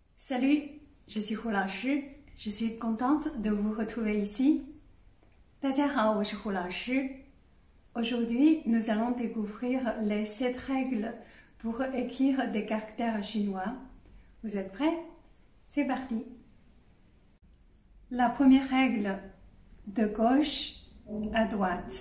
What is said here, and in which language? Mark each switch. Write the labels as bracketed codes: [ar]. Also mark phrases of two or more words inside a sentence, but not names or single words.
[fr] Salut, je suis 胡老师, je suis contente de vous retrouver ici. [zh] 大家好，我是胡老师. [fr] Aujourd'hui, nous allons découvrir les 7 règles pour écrire des caractères chinois. Vous êtes prêts? C'est parti. La première règle, de gauche à droite.